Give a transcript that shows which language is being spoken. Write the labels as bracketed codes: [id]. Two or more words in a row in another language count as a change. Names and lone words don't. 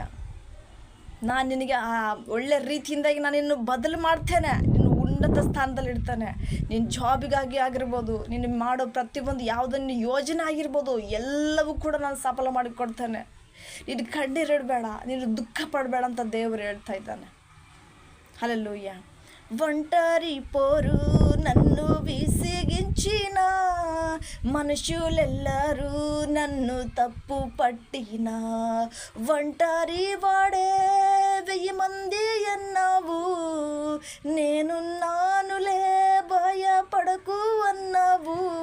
[kn] ನಾನು ನಿನಗೆ ಒಳ್ಳೆ ರೀತಿಯಿಂದಾಗಿ ನಾನು ನಿನ್ನ ಬದಲು ಮಾಡ್ತೇನೆ, ನಿನ್ನ ಉನ್ನತ ಸ್ಥಾನದಲ್ಲಿ ಇಡ್ತಾನೆ. ನಿನ್ನ ಜಾಬಿಗಾಗಿ ಆಗಿರ್ಬೋದು, ನೀನು ಮಾಡೋ ಪ್ರತಿಯೊಂದು ಯಾವುದನ್ನು ಯೋಜನೆ ಆಗಿರ್ಬೋದು, ಎಲ್ಲವೂ ಕೂಡ ನಾನು ಸಫಲ ಮಾಡಿಕೊಡ್ತೇನೆ. ನೀನು ಕಣ್ಣೀರಿಡಬೇಡ, ನೀನು ದುಃಖ ಪಡಬೇಡ ಅಂತ ದೇವರು ಹೇಳ್ತಾ ಇದ್ದಾನೆ. ಹಲ್ಲೆಲೂಯ. [te] ఒంటరి పోరు నన్ను విసిగించిన మనుషులెల్లరూ నన్ను తప్పు పట్టిన ఒంటరి వాడే 1000 మంది అన్నావు, నేనున్నానులే భయపడకు అన్నావు.